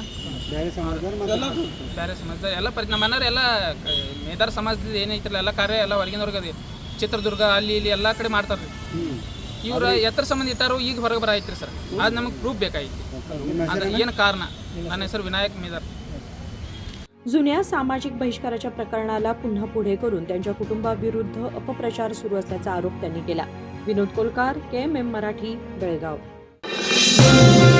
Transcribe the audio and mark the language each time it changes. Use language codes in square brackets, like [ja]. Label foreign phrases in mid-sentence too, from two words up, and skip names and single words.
[kn] ಬೇರೆ ಸಮಾಜದವ್ರು ಎಲ್ಲ ನಮ್ಮ ಮನೆಯವ್ರು ಎಲ್ಲ ಮೇದಾರ ಸಮಾಜದ ಏನೈತಿಲ್ಲ ಎಲ್ಲ ಕಾರ್ಯ ಎಲ್ಲ ಹೊರಗಿನವ್ರಿಗೆ ಅದೇ ಚಿತ್ರದುರ್ಗ ಅಲ್ಲಿ ಇಲ್ಲಿ ಎಲ್ಲ ಕಡೆ ಮಾಡ್ತಾರೆ ರೀ. ಇವ್ರು ಎತ್ತರ ಸಂಬಂಧ ಇಟ್ಟಾರು ಈಗ ಹೊರಗೆ ಬರಾಯ್ತು ರೀ ಸರ್. ಅದು ನಮಗೆ ಪ್ರೂಫ್ ಬೇಕಾಗಿತ್ತು. ಅಂದ್ರೆ ಏನು ಕಾರಣ? ನನ್ನ ಹೆಸರು ವಿನಾಯಕ್ ಮೇದಾರ್. [mr] जुन्या सामाजिक बहिष्काराच्या प्रकरणाला पुन्हा पुढे करून त्यांच्या कुटुंबाविरुद्ध अपप्रचार सुरू असल्याचा आरोप त्यांनी केला. विनोद कोलकार, KMM मराठी, बेळगाव.